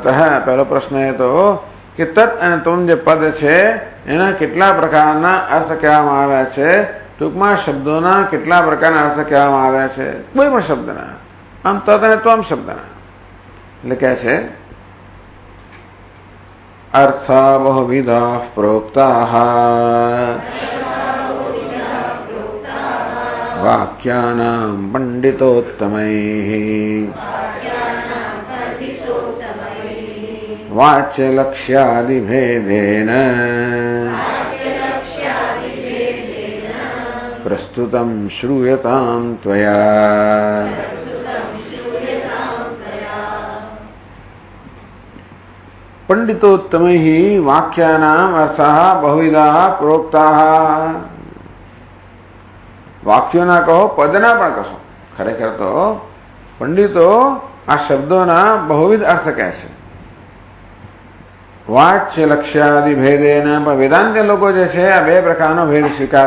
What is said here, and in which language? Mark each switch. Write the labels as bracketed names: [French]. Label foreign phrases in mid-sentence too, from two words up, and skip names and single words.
[Gujarati] પહેલો પ્રશ્ન એ તો કે તત્ અને ત્વમ જે પદ છે એના કેટલા પ્રકારના અર્થ કહેવામાં આવ્યા છે. ટૂંકમાં શબ્દોના કેટલા પ્રકારના અર્થ કહેવામાં આવ્યા છે, કોઈ પણ શબ્દના. આમ તત્ અને ત્વમ શબ્દના એટલે કહે છે [Sanskrit] अर्था बहुविधाः प्रोक्ताः वाक्यानां पंडितोत्तमैः वाच्यलक्ष्यादिभेदेन प्रस्तुतं श्रूयतां त्वया। पंडितोत्तमैः वाक्यानाम् अर्थः बहुविधाः प्रोक्ताः। [Gujarati] વાક્યોના કહો, પદના પણ કહો. ખરેખર તો પંડિતો આ શબ્દોના બહુવિધ અર્થ કહે છે. [Sanskrit] વાચ્ય લક્ષ્યાદિ ભેદેના, [Gujarati] પણ વેદાંત લોકો જે છે આ બે પ્રકારનો ભેદ સ્વીકારે.